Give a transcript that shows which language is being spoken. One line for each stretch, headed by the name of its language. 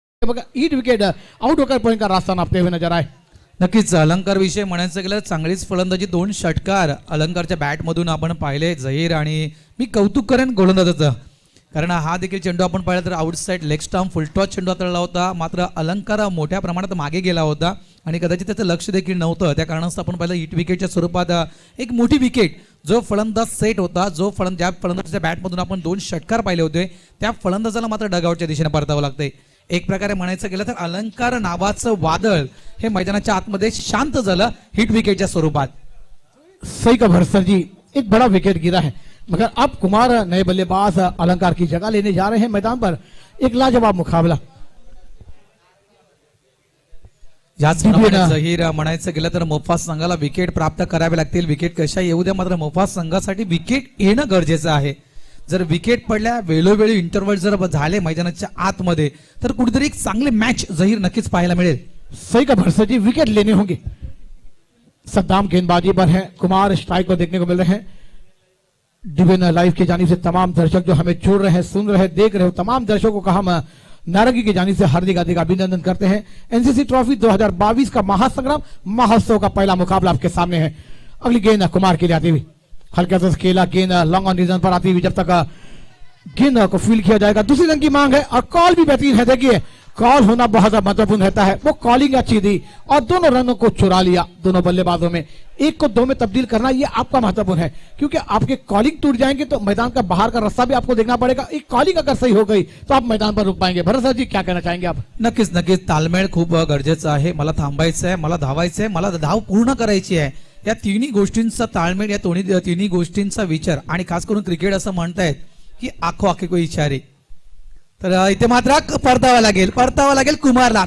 Hindi: बघा ईट wicket out होकर point का रास्ता नापते हुए नजर आए।
Marathi: नक्कीच अलंकार विषयी म्हणायचं गेलं चांगलीच फलंदाजी, 2 षटकार अलंकारच्या बॅटमधून आपण पाहिले झहीर, आणि मी कौतुक करेन गोलंदाजाचं, कारण हा देखील चेंडू आपण पाहिला तर आउटसाइड लेग स्टंप फुलटॉस चेंडू हाताळला होता, मात्र अलंकार मोठ्या प्रमाणात मागे गेला होता आणि कदाचित त्याचं लक्ष देखील नव्हतं, त्या कारणास्तव आपण पाहिलं हिट विकेटच्या स्वरूपात एक मोठी विकेट, जो फलंदाज सेट होता, जो ज्या फलंदाजाच्या बॅटमधून आपण 2 षटकार पाहिले होते त्या फलंदाजाला मात्र डगआउटच्या दिशेने परतावं लागतंय। एक प्रकारे म्हणायचं गेलं तर अलंकार नावाचं वादळ हे मैदानाच्या आतमध्ये शांत झालं हिट विकेटच्या स्वरूपात।
Hindi: सही का भरसर जी, एक बड़ा विकेट गिरा है, मगर अब कुमार नए बल्लेबाज अलंकार की जगह लेने जा रहे हैं मैदान पर। एक लाजवाब मुकाबला।
Marathi: जहीर म्हणायचं गेलं तर मोफास संघाला विकेट प्राप्त करावे लागतील, विकेट कशा येऊ द्या, मात्र मोफास संघासाठी विकेट येणं गरजेचं आहे। जर विकेट पडल्या, वेळोवेळी इंटरव्हल जर झाले मैदानाच्या आतमध्ये, तर कुठेतरी एक चांगले मॅच जहीर नक्कीच पाहायला मिळेल।
Hindi: सही का भरसर जी, विकेट लेने होंगे। सद्दाम गेंदबाजी पर है, कुमार स्ट्राइक पर देखने को मिल रहे हैं। डिवीजन लाइव की जानिब से तमाम दर्शक जो हमें छोड़ रहे हैं, सुन रहे हैं, देख रहे हो, तमाम दर्शकों का हम नारंगी की जानिब से हार्दिक हार्दिक अभिनंदन करते हैं। एनसीसी ट्रॉफी 2022 का महासंग्राम महोत्सव का पहला मुकाबला आपके सामने है। अगली गेंद कुमार के लिए आती हुई, हल्का सा खेला गेंद लॉन्ग ऑन रीजन पर आती हुई, जब तक गेंद को फील्ड किया जाएगा, दूसरी रन की मांग है और कॉल भी बेहतरीन है। देखिए कॉल होना बहुत महत्वपूर्ण रहता है, वो कॉलिंग अच्छी दी और दोनों रनों को चुरा लिया दोनों बल्लेबाजों में, 1 को 2 में तब्दील करना ये आपका महत्वपूर्ण है, क्योंकि आपके कॉलिंग टूट जाएंगे तो मैदान का बाहर का रास्ता भी आपको देखना पड़ेगा। एक कॉलिंग अगर सही हो गई तो आप मैदान पर रुक पाएंगे। भरत सर जी क्या कहना चाहेंगे आप?
Marathi: नक्कीच नक्कीच तालमेळ खूप गरजेचं आहे। मला थांबायचं आहे, मला धावायचं आहे, मला धाव पूर्ण करायची आहे, या तिन्ही गोष्टींचा ताळमेळ, या तिन्ही गोष्टींचा विचार, आणि खास करून क्रिकेट असं म्हणतायत की
Hindi: आखो आखे कोई इशारे,
Marathi: तर इथे मात्र परतावा लागेल कुमारला।